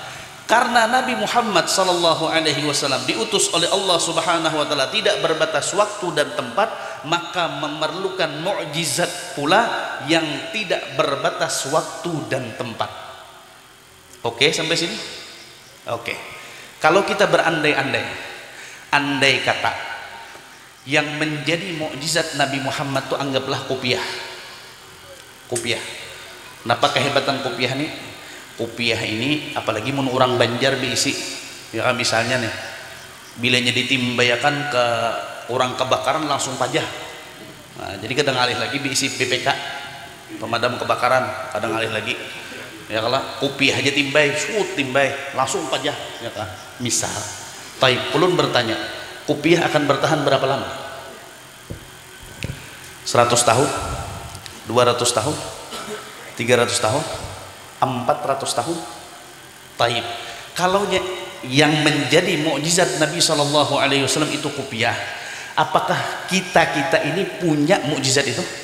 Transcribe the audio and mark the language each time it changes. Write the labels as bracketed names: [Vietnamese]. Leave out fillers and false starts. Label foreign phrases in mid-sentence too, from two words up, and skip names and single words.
[Indonesian] Karena Nabi Muhammad SAW diutus oleh Allah [Arabic] سبحانه وتعالى [Indonesian] tidak berbatas waktu dan tempat, maka memerlukan mukjizat pula yang tidak berbatas waktu dan tempat. Oke, sampai sini? Oke. Kalau kita berandai-andai, andai kata yang menjadi mukjizat Nabi Muhammad itu anggaplah kopiah. Kopiah. [Banjar] Kenapa kehebatan kopiah ini? Kopiah ini apalagi mun orang Banjar diisi ya kan, misalnya nih bilanya ditimbayakan ke orang kebakaran langsung pajah. Nah, jadi kadang alih lagi diisi PPK pemadam kebakaran, kadang alih lagi ya kalau kopiah aja timbay langsung pajah ya kan, misal. Taib, ulun bertanya, kopiah akan bertahan berapa lama? 100 tahun, 200 tahun, 300 tahun, 400 tahun. Taib. [Indonesian] Kalau yang menjadi mukjizat Nabi SAW itu kopiah, apakah kita ini punya mukjizat itu?